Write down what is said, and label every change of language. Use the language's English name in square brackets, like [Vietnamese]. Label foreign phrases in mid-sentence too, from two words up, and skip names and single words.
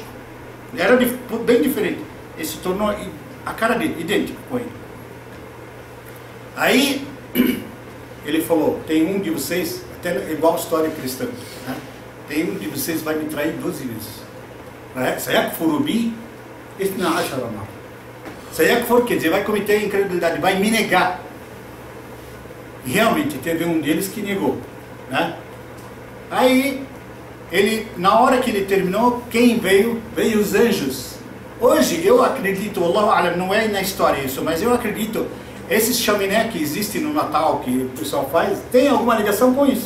[Portuguese] Era bem diferente. Ele se tornou a cara dele, idêntico com ele. Aí ele falou: tem um de vocês, até igual a história cristã, né? Tem um de vocês vai me trair 12 vezes. [Arabic] سيكفر بي اثنا عشر مرة. [Portuguese] Sayakfur quer dizer, vai cometer incredulidade, vai me negar. E realmente teve um deles que negou, né? Aí na hora que ele terminou, quem veio? Veio os anjos. Hoje eu acredito, [Arabic] الله أعلم, [Portuguese] não é na história isso, mas eu acredito, esses chaminé que existem no Natal, que o pessoal faz, tem alguma ligação com isso.